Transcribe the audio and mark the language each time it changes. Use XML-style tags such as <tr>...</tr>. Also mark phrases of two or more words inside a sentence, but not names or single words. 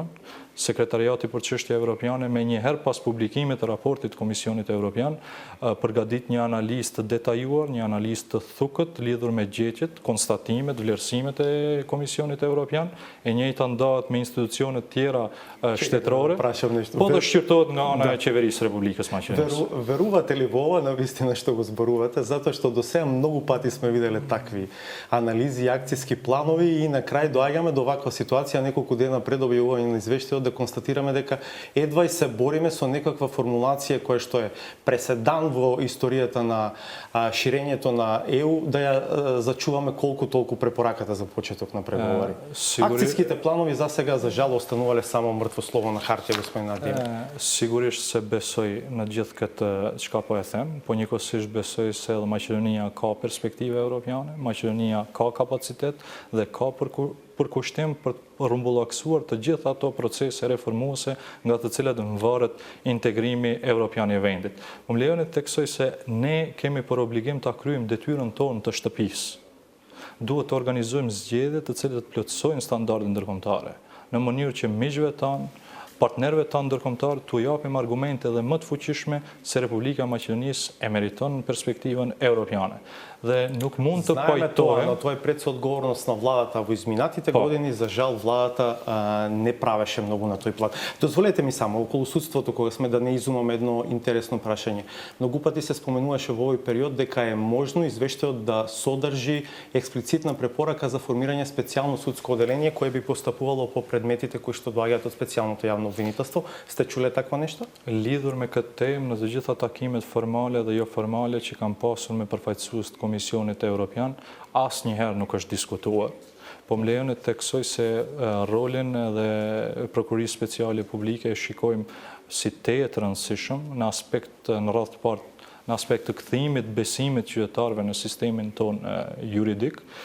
<sq>Sekretariati për çështje evropiane me njëherë pas publikimit të raportit Komisionit Evropian përgatit një analizë të detajuar, një analizë të thukët lidhur me gjetjet, konstatimet, vlerësimet e Komisionit Evropian, e njëjta ndahet me institucionet tjera shtetërore, po dhe shqyrtohet nga ana e qeverisë Republikës Maqedonisë.</sq> <mk>Верувате ли во ова навистина што го зборувате, затоа што до сега многу пати сме виделе такви анализи и акцијски планови и на крај доаѓаме до ваква ситуација неколку дена пред објавување на извештајот да констатираме дека едва и се бориме со некаква формулација која што е преседан во историјата на ширењето на ЕУ, да ја зачуваме колку толку препораката за почеток на преговори. Акцијските планови за сега за жал останувале само мртво слово на хартија, господин Ардем.</mk> <sq>Sigurisht se besoj në gjithë këtë çka po e them, po njëkohësisht besoj se edhe Maqedonia ka perspektive europiane, Maqedonia ka kapacitet dhe ka përkushtim për rrumbullaksuar të gjitha ato procese reformuese nga të cilat varet integrimi evropian i vendit. Më lejoni të theksoj se ne kemi për obligim ta kryejmë detyrën tonë të shtëpisë. Duhet të organizojmë zgjedhje të cilat plotësojnë standardet ndërkombëtare, në mënyrë që miqve tanë, partnerëve tanë ndërkombëtar t'u japim argumente dhe më të fuqishme se Republika e Maqedonisë e meriton perspektivën evropiane. Dhe nuk mund të pajtohem.</sq> <mk>Но тоа е предсоодговорност на владата во изминатите години, за жал владата не правеше многу на тој план. Дозволете ми само околу судството, кога сме да не изумаме едно интересно прашање. Многу пати се споменуваше во овој период дека е можно извештајот да содржи експлицитна препорака за формирање специјално судско оделение кое би постапувало по предметите кои што доаѓаат од специјалното јавно обвинителство. Сте чуле такво нешто?</mk> <sq>Lidhur me këtë temë, në të gjitha takimet formale dhe jo formale që kam pasur me përfaqësues të Komisionit Evropian, asnjëherë nuk është diskutuar. Po më lejoni të theksoj se rolin dhe Prokurisë Speciale Publike e shikojmë si të rëndësishëm në aspekt në radhë të parë, në aspekt të kthimit besimit qytetarëve në sistemin ton juridik.</sq>